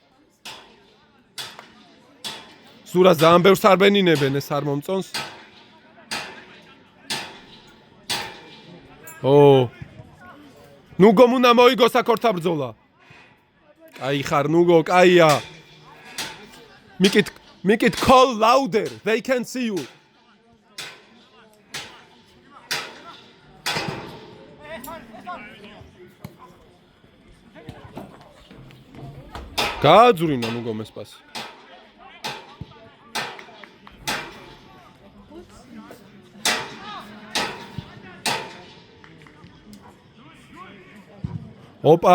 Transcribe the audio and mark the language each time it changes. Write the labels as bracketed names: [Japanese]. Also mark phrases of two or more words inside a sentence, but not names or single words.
[Georgian] ზურას ძალიან ბევრს არ ბენინებენ ეს არ მომწონს. ნუგომ უნდა მოიგოს აქ ბრძოლა. კაი ხარ ნუგო, კაია. [English] Make it call louder. They can see you. [Georgian] გააძვირინა ნუგომ ეს პასი. ოპა.